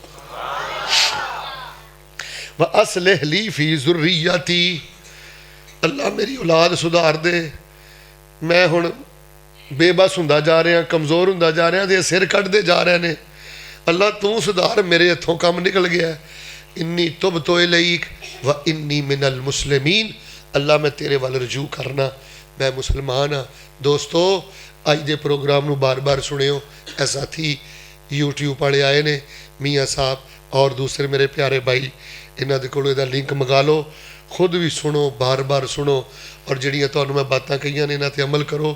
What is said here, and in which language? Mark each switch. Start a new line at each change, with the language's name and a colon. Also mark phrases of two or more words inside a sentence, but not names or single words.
Arabic: وأصلح لي في ذريتي,
Punjabi: اللہ میری اولاد سدھار دے، میں ہن بےبس ہندا جا رہا، کمزور ہندا جا رہا، تے سر کٹدے جا رہے نے. اللہ تو سدھار، میرے ہتھوں کام نکل گیا.
Arabic: إني تبت إليك و إني من المسلمين.
Punjabi: اللہ میں تیرے ول رجوع کرنا، میں مسلمان ہاں. دوستو اج دے پروگرام نوں بار بار سنیو. اے ساتھی یوٹیوب والے آئے نے، میاں صاحب اور دوسرے میرے پیارے بھائی، انہاں دے کولوں ایہدا لنک منگا لو، خود بھی سنو، بار بار سنو، اور جہڑیاں تہانوں میں باتاں کہیاں نے انہاں تے عمل کرو.